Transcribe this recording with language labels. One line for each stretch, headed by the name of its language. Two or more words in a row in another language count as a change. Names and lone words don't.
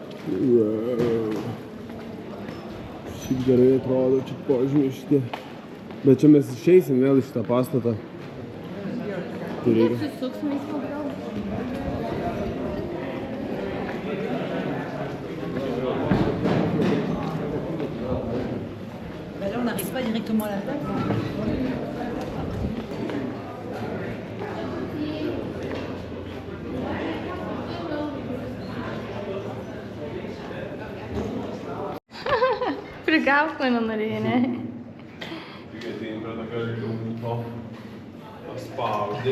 Lithuanian: Wow. Šiaip gerai atrodo, čia pažmišti. Bet čia mes išeisim vėl iš tą pastatą. Tai reikia. Susuksim į savo.
French: Là, on n'arrive pas directement à la place.
Lithuanian: Prigauk mane norėjai, ne? Tai prie tokio liūto paspaudi.